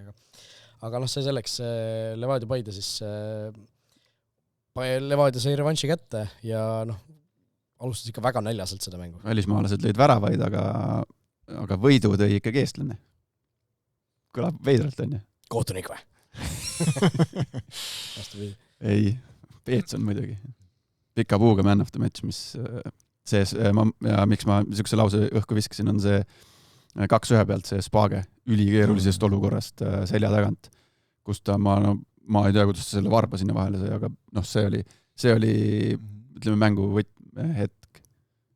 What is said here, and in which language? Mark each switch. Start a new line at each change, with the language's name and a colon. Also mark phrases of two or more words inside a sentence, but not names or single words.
Estonian: Aga see selleks Levadia Paide siis Levadia sai revanši kätte ja alustas ikka väga näljaselt seda mängu. Välismaalased lõid väravaid, aga võidu tõi ikkagi eestlane. Kõlab veidralt, on ju? Kohtunik või? Ei, Peetson muidugi. Pika puuga
English: man of the match,
Estonian: mis sees, ja miks ma niisuguse lause õhku viskasin, on see 2-1 pealt see Spage ülikeerulisest olukorrast selja tagant, kus ta, ma ei tea, kuidas ta selle varba sinna vahele sai, aga see oli ütleme, mängu hetk põhimõtteliselt.